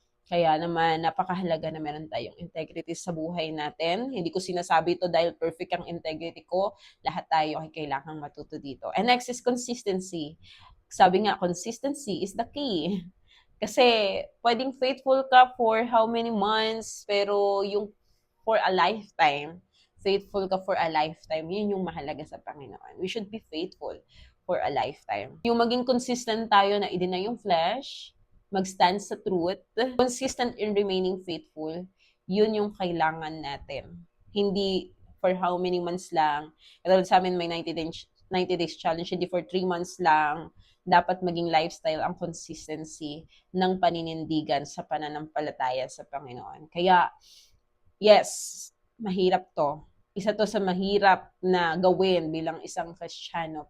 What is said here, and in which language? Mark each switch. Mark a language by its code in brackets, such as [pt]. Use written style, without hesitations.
[tl] Kaya naman, napakahalaga na meron tayong integrity sa buhay natin. Hindi ko sinasabi ito dahil perfect ang integrity ko. Lahat tayo ay kailangang matuto dito. [en] And next is consistency. [tl] Sabi nga, [en] consistency is the key. [tl] Kasi pwedeng faithful ka [en] for how many months, [tl] pero yung [en] for a lifetime, [tl] faithful ka for a lifetime, yun yung mahalaga sa Panginoon. [en] We should be faithful for a lifetime. [tl] Yung maging consistent tayo na i-deny yung flesh, mag-stand sa truth, [en] consistent in remaining faithful, [tl] yun yung kailangan natin. Hindi for how many months lang. Katulad sa amin, may 90 days challenge, hindi for 3 months lang. Dapat maging lifestyle ang consistency ng paninindigan sa pananampalataya sa Panginoon. Kaya, yes, mahirap to. Isa to sa mahirap na gawin bilang isang Kristiyano.